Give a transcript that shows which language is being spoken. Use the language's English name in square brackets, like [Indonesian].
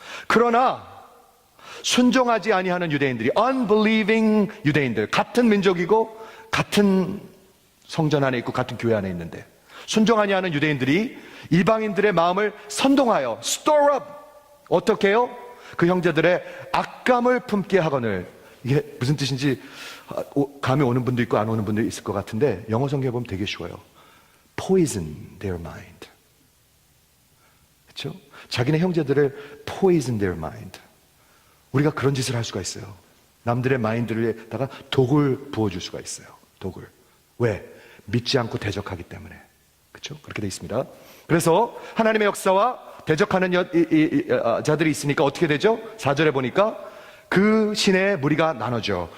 [Korean] 그러나 순종하지 아니하는 유대인들이, unbelieving 유대인들, 같은 민족이고 같은 성전 안에 있고 같은 교회 안에 있는데 순종하지 않은 유대인들이 이방인들의 마음을 선동하여 [English] stir up, [Korean] 어떻게 해요? 그 형제들의 악감을 품게 하거늘. 이게 무슨 뜻인지 감이 오는 분도 있고 안 오는 분도 있을 것 같은데, 영어 성경에 보면 되게 쉬워요. [English] Poison their mind. 그렇죠? [Korean] 자기네 형제들을 [English] poison their mind. [Korean] 우리가 그런 짓을 할 수가 있어요. 남들의 마인드에다가 독을 부어줄 수가 있어요. 독을. 왜? 믿지 않고 대적하기 때문에. 그렇죠? 그렇게 돼 있습니다. 그래서 하나님의 역사와 대적하는 자들이 있으니까 어떻게 되죠? 4절에 보니까 그 시내의 무리가 나눠져.